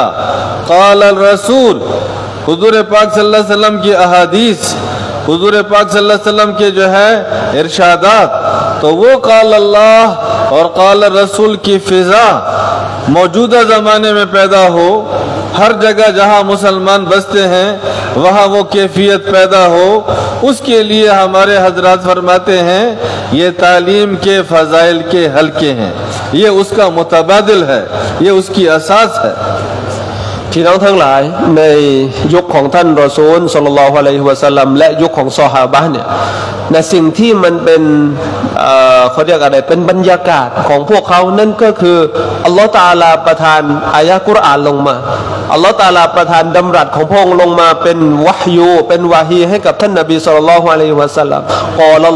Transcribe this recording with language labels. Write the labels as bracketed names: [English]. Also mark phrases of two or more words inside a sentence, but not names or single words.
[Arabic] قال رسول, [Hindi] हुजूर पाक [Arabic] صلى الله عليه وسلم [Hindi] की अहादीस, हुजूर पाक [Arabic] صلى الله عليه وسلم [Hindi] के जो है इरशादात, तो वो [Arabic] قال الله [Hindi] और [Arabic] قال رسول [Hindi] की फ़िज़ा मौजूदा ज़माने में पैदा हो, हर जगह जहाँ मुसलमान बसते हैं वहाँ वो कैफियत पैदा हो, उसके लिए हमारे हजरात फरमाते हैं ये तालीम के फ़ज़ाइल के हल्के हैं, ये उसका मुतबादिल है, ये उसकी असास है। [Thai] พี่น้องทั้งหลายในยุคของท่านรอซูล [Arabic] صلى الله عليه وسلم [Thai] และยุคของซอฮาบะห์เนี่ยนะสิ่งที่มันเป็นเขาเรียกอะไรเป็นบรรยากาศของพวกเขานั่นก็คืออัลลอฮฺตะอาลาประ ทานอายะห์กุรอานลงมาอัลลอฮฺตะอาลาประทานดำรัสของพระองค์ลงมาเป็นวะฮยูเป็นวะฮีให้กับท่านนบี [Arabic] صلى الله عليه وسلم [Thai] กอลัล